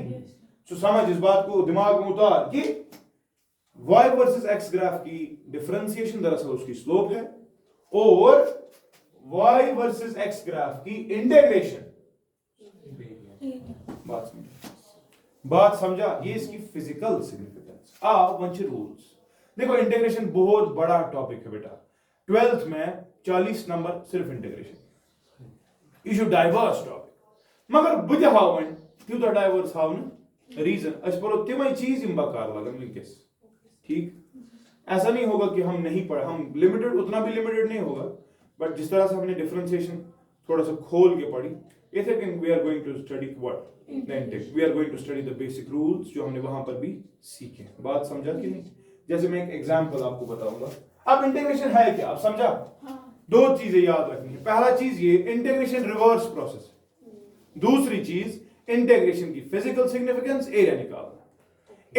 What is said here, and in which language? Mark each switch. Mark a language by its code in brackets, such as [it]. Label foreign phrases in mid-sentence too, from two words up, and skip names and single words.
[hi] तो समझ, इस बात को दिमाग में उतार कि [en] y versus x graph [hi] की डिफरेंशिएशन दरअसल उसकी स्लोप है, और [en] y versus x graph [hi] की इंटीग्रेशन, बात समझा? ये इसकी [en] physical significance. [hi] वंच रूल्स देखो, इंटीग्रेशन बहुत बड़ा टॉपिक है बेटा, 12th में 40 नंबर सिर्फ इंटीग्रेशन, [ks] यह छ [en] diverse topic, [ks] मगर बह हावन तूत डाइवर्स हावन रीजन अस पढ़ो तिम चीज यम बकार लगन वनकस, [hi] ठीक? ऐसा नहीं होगा कि हम नहीं पढ़े, हम लिमिटेड, उतना भी लिमिटेड नहीं होगा, बट जिस तरह से हमने डिफरेंशिएशन थोड़ा सा खोल के पढ़ी, इसे [en] we are going to study what we are going to study the basic rules [hi] जो हमने वहां पर भी सीखे। बात समझा कि नहीं? जैसे मैं एक एग्जांपल आपको बताऊंगा। अब इंटीग्रेशन है क्या, आप समझा? दो चीजें याद रखनी है। पहला चीज ये इंटीग्रेशन [en] reverse process, [hi] दूसरी चीज इंटीग्रेशन की [en] physical significance, [hi] एरिया निकालना।